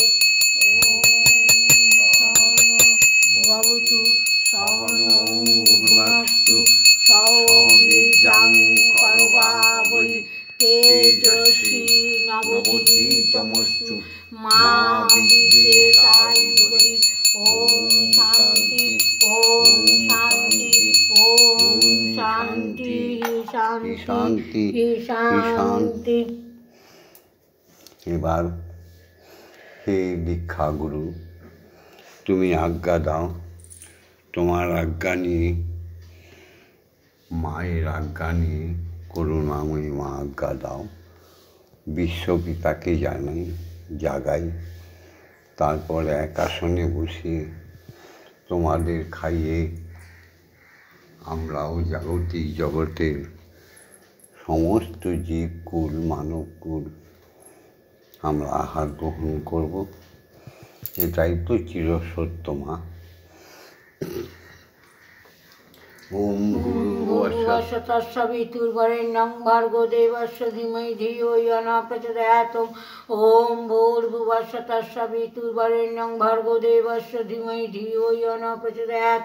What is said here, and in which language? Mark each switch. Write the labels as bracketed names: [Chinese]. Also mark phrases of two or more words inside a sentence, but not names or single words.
[Sanskrit] ओम सहनो भवतु सहनो भुनक्तु सौवीर्यं कर्वावहै तेजस्वी नवोदितमस्तु मा विद्विषावहै। ओम शांति ओम शांति ओम शांति शांति शांति शांति। [Bangla] এবার হে দীক্ষা গুরু, তুমি আজ্ঞা দাও, তোমার আজ্ঞা নিয়ে মায়ের আজ্ঞা নিয়ে করুণাময়ী মা আজ্ঞা দাও। বিশ্বপিতাকে জানাই জাগাই, তারপর এক আসনে বসিয়ে তোমাদের খাইয়ে আমরাও জাগতিক জগতের সমস্ত জীবকুল মানবকুল আমরা আহার গ্রহণ করব। এটাই তো চিরসত্য মা। [Sanskrit] ओम भूर्भुवस्सुः तत्सवितुर्वरेण्यं भर्गो देवस्य धीमहि धियो यो न प्रचोदयात्। ओम भूर्भुवस्सुः तत्सवितुर्वरेण्यं भर्गो देवस्य धीमहि धियो यो न प्रचोदयात्।